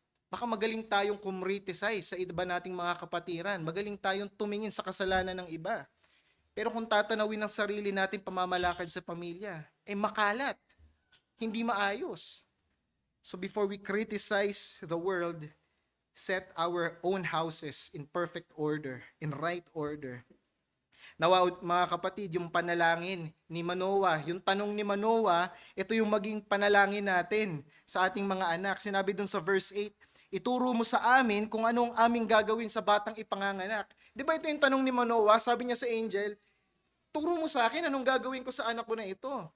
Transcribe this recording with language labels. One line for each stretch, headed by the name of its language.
Filipino: Baka magaling tayong kumriticize sa iba nating mga kapatiran. Magaling tayong tumingin sa kasalanan ng iba. Pero kung tatanawin ng sarili natin pamamalakad sa pamilya, makalat. Hindi maayos.
English: So before we criticize the world, set our own houses in perfect order, in right order.
Filipino: Nawa mga kapatid, yung panalangin ni Manoah, yung tanong ni Manoah, ito yung maging panalangin natin sa ating mga anak. Sinabi dun sa verse 8, ituro mo sa amin kung anong aming gagawin sa batang ipanganganak. Di ba ito yung tanong ni Manoah? Sabi niya sa angel, turo mo sa akin anong gagawin ko sa anak ko na ito.